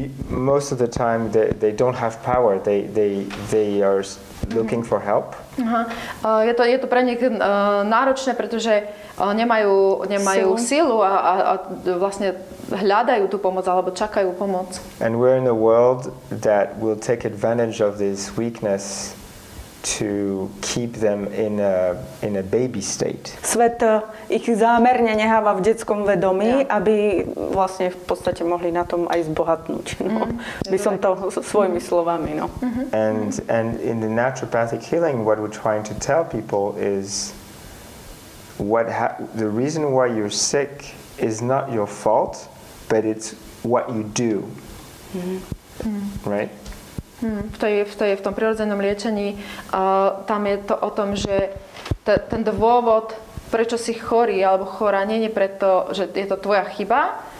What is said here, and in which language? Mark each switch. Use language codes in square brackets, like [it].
[en] most of the time they don't have power. They are looking for help. [sk] Je to pre nich náročné, pretože nemajú silu a vlastne hľadajú tú pomoc alebo čakajú pomoc. [en] And we're in a world that will take advantage of this weakness to keep them in a baby state. [sk] Svet ich zámerne necháva v detskom vedomí, aby vlastne v podstate mohli na tom aj zbohatnúť. No. By som to svojimi slovami. No. [en] And in the naturopathic healing, what we're trying to tell people is the reason why you're sick is not your fault, but it's what you do. Right? [sk] V tom prirodzenom liečení tam je to o tom, že ten dôvod, prečo si chorý alebo chorá, nie je preto, že je to tvoja chyba,